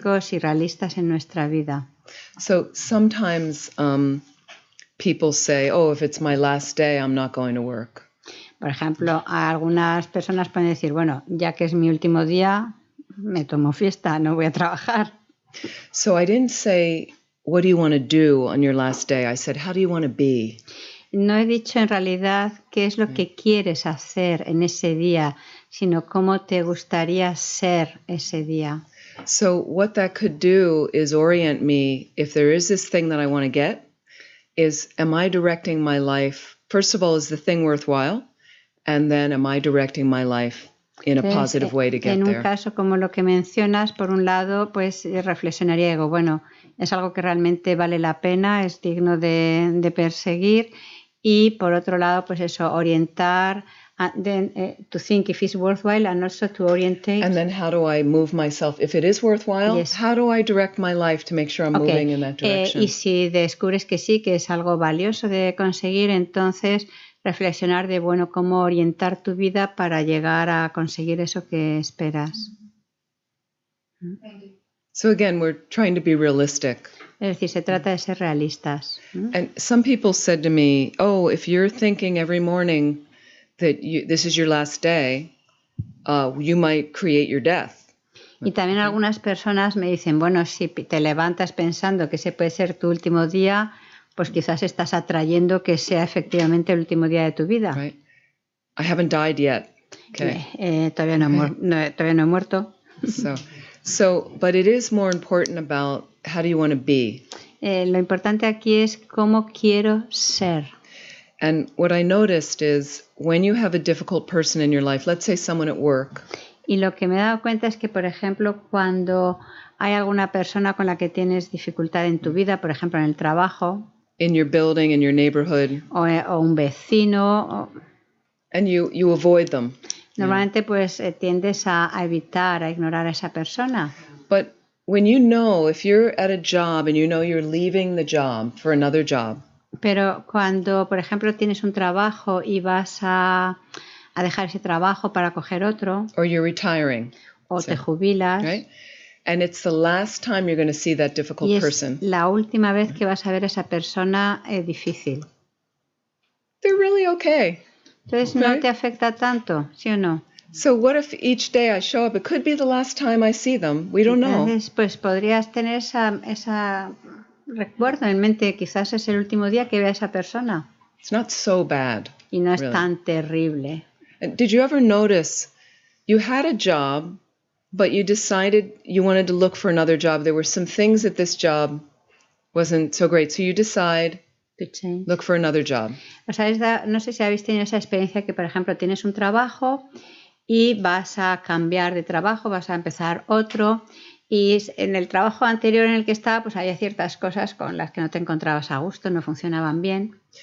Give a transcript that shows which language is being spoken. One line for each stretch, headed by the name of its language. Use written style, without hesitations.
Spanish: prácticos y realistas en nuestra vida.
English: So sometimes people say, "Oh, if it's my last day, I'm not going to work."
Spanish: Por ejemplo, algunas personas pueden decir, bueno, ya que es mi último día, me tomo fiesta, no voy a trabajar.
English: So I didn't say, "What do you want to do on your last day?" I said, "How do you want to be?"
Spanish: No he dicho en realidad qué es lo que quieres hacer en ese día, sino cómo te gustaría ser ese día.
English: So what that could do is orient me, if there is this thing that I want to get, is am I directing my life, first of all, is the thing worthwhile? And then am I directing my life in a positive way to get
Spanish: en un
English: there?
Spanish: caso como lo que mencionas, por un lado, pues reflexionaría y digo, bueno, es algo que realmente vale la pena, es digno de perseguir.
English: Y por otro lado, pues eso, orientar, to think if it's worthwhile and also to orientate. And then how do I move myself? If it is worthwhile, Yes. how do I direct my life to make sure I'm moving in that direction?
Spanish: Y si descubres que sí, que es algo valioso de conseguir, entonces reflexionar de, bueno, cómo orientar tu vida para llegar a conseguir eso que esperas.
English: So again, we're trying to be realistic.
Spanish: Es decir, se trata de ser realistas.
English: And some people said to me, "Oh, if you're thinking every morning that this is your last day, you might create your death."
Spanish: Y también algunas personas me dicen, bueno, si te levantas pensando que ese puede ser tu último día, pues quizás estás atrayendo que sea efectivamente el último día de tu vida.
English: Right? I haven't died yet. Okay.
Spanish: Todavía no he muerto.
English: But it is more important about how do you want to be.
Spanish: Lo importante aquí es cómo quiero ser.
English: And what I noticed is when you have a difficult person in your life, let's say someone at work.
Spanish: Y lo que me he dado cuenta es que, por ejemplo, cuando hay alguna persona con la que tienes dificultad en tu vida, por ejemplo, en el trabajo,
English: in your building, in your neighborhood,
Spanish: o un vecino,
English: and you avoid them.
Spanish: Normalmente pues tiendes a evitar, a ignorar a esa persona.
English: But when you know, if you're at a job and you know you're leaving the job for another job.
Spanish: Pero cuando, por ejemplo, tienes un trabajo y vas a dejar ese trabajo para coger otro,
English: or you're retiring,
Spanish: o te jubilas,
English: right? And it's the last time you're going to see that difficult
Spanish: y es
English: person.
Spanish: la última vez que vas a ver a esa persona difícil.
English: They're really okay.
Spanish: Entonces no te afecta tanto, ¿sí o no?
English: So what if each day I show up? It could be the last time I see them. We don't know.
Spanish: Entonces, pues podrías tener esa recuerdo en mente, quizás es el último día que vea a esa persona.
English: It's not so bad.
Spanish: Y no es
English: really
Spanish: tan terrible.
English: And did you ever notice you had a job, but you decided you wanted to look for another job? There were some things that this job wasn't so great. So you decide To change. Look for another job.
Spanish: O sea, no sé si habéis tenido esa experiencia que, por ejemplo, tienes un trabajo y vas a cambiar de trabajo, vas a empezar otro, y en el trabajo anterior en el que estaba, pues había ciertas cosas con las que no te encontrabas a gusto, no funcionaban bien.